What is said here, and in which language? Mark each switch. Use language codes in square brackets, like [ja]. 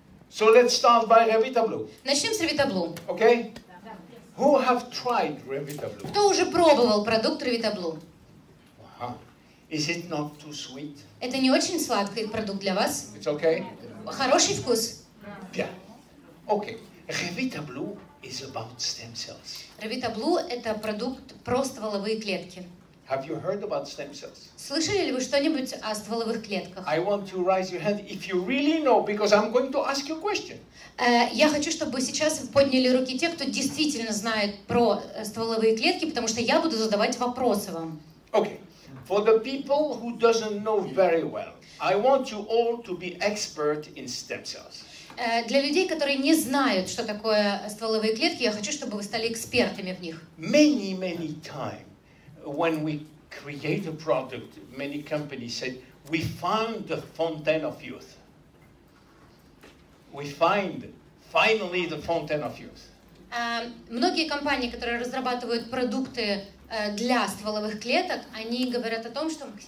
[en] So let's start by Revita. [ru] Начнем с Revita. [en] Okay? Who have tried Revita? [ru] Кто уже пробовал продукт Revita? [en] Is it not too sweet? [ru] Это не очень сладкий продукт для вас? [en] It's okay? [ru] Хороший вкус? [en] Yeah. Okay. Revita is about stem cells. [ru] Revita это продукт про стволовые клетки. [en] Have you heard about stem cells? [ru] Слышали ли вы что-нибудь о стволовых клетках? [en] I want you to raise your hand if you really know, because I'm going to ask you a question. [ru] Я хочу, чтобы сейчас подняли руки те, кто действительно знает про стволовые клетки, потому что я буду задавать вопросы вам. [en] Okay. For the people who doesn't know very well, I want you all to be expert in stem cells. [ru] Для людей, которые не знают, что такое стволовые клетки, я хочу, чтобы вы стали экспертами в них. [en] Many times, when we create a product, many companies said, we found the fountain of youth. We find finally the fountain of youth. [ru] Многие компании, которые разрабатывают продукты для стволовых клеток, они говорят о том, что...